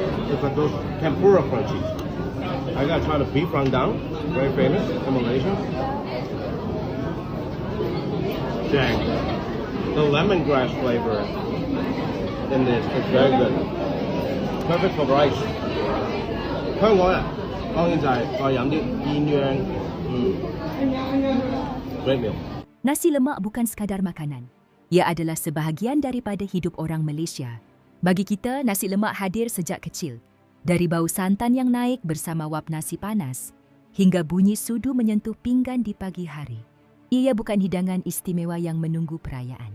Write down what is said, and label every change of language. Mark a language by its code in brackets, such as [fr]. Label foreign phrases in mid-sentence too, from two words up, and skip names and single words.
[en] It's like those tempura crunchies. I gotta try the beef rendang, very famous in Malaysia. Dang. The lemongrass flavor in this is very good. Perfect for rice. [yue] 香港人當然就係再飲啲鴛鴦 ， [en] great meal. [ms] Nasi lemak bukan sekadar makanan. Ia adalah sebahagian daripada hidup orang Malaysia. Bagi kita, nasi lemak hadir sejak kecil. Dari bau santan yang naik bersama wap nasi panas, hingga bunyi sudu menyentuh pinggan di pagi hari. Ia bukan hidangan istimewa yang menunggu perayaan.